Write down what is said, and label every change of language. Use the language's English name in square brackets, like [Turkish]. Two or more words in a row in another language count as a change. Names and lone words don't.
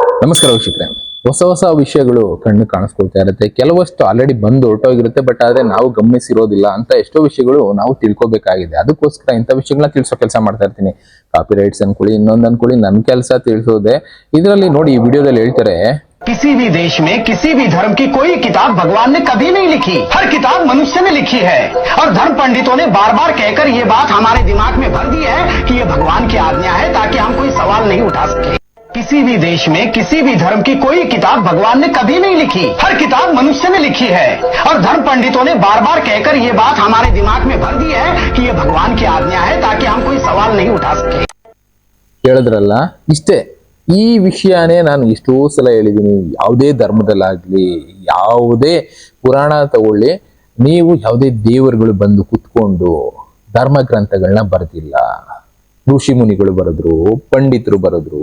[Kannada] ನಮಸ್ಕಾರ ವೀಕ್ಷಕರೇ. ಹೊಸ ಹೊಸ ವಿಷಯಗಳು ಕಣ್ಣು ಕಾಣಿಸ್ಕೊಳ್ತಾ ಇರುತ್ತೆ. ಕೆಲವಷ್ಟು ಆಲ್ರೆಡಿ ಬಂದು ಹೊರಟೋಗಿರುತ್ತೆ, ಬಟ್ ಆದ್ರೆ ನಾವು ಗಮನಿಸಿರೋದಿಲ್ಲ ಅಂತ ಎಷ್ಟೋ ವಿಷಯಗಳು ನಾವು ತಿಳ್ಕೊಬೇಕಾಗಿದೆ. ಅದಕ್ಕೋಸ್ಕರ ಇಂಥ ವಿಷಯಗಳನ್ನ ತಿಳಿಸೋ ಕೆಲಸ ಮಾಡ್ತಾ ಇರ್ತೀನಿ. [English] copy rights [Kannada] ಅನ್ಕೊಳ್ಳಿ, ಇನ್ನೊಂದು ಅನ್ಕೊಳ್ಳಿ, ನನ್ನ ಕೆಲಸ ತಿಳಿಸೋದೆ. ಇದರಲ್ಲಿ ನೋಡಿ, ಈ ವಿಡಿಯೋದಲ್ಲಿ ಹೇಳ್ತಾರೆ, [Hindi] किसी भी देश में किसी भी धर्म की कोई किताब भगवान ने कभी नहीं लिखी। हर किताब मनुष्य ने लिखी है और धर्म पंडितों ने बार बार कहकर ये बात हमारे दिमाग में भर दी है कि ये भगवान की आज्ञा है, ताकि हम कोई सवाल नहीं उठा सके। किसी भी देश में किसी भी धर्म की कोई किताब भगवान ने कभी नहीं लिखी। हर किताब मनुष्य ने लिखी है और धर्म पंडितों ने बार बार कहकर ये बात हमारे दिमाग में भर दी है कि ये भगवान की आज्ञा है, ताकि हम कोई सवाल नहीं उठा सके। [Kannada] ಹೇಳಿದ್ರಲ್ಲ, ಇಷ್ಟೇ. ಈ ವಿಷಯನೇ ನಾನು ಎಷ್ಟೋ ಸಲ ಹೇಳಿದ್ದೀನಿ. ಯಾವುದೇ ಧರ್ಮದಲ್ಲಾಗ್ಲಿ, ಯಾವುದೇ ಪುರಾಣ ತಗೊಳ್ಳಿ, ನೀವು ಯಾವುದೇ ದೇವರುಗಳು ಬಂದು ಕುತ್ಕೊಂಡು ಧರ್ಮ ಗ್ರಂಥಗಳನ್ನ ಬರೆದಿಲ್ಲ. ಋಷಿ ಮುನಿಗಳು ಬರೆದ್ರು, ಪಂಡಿತರು ಬರೆದ್ರು.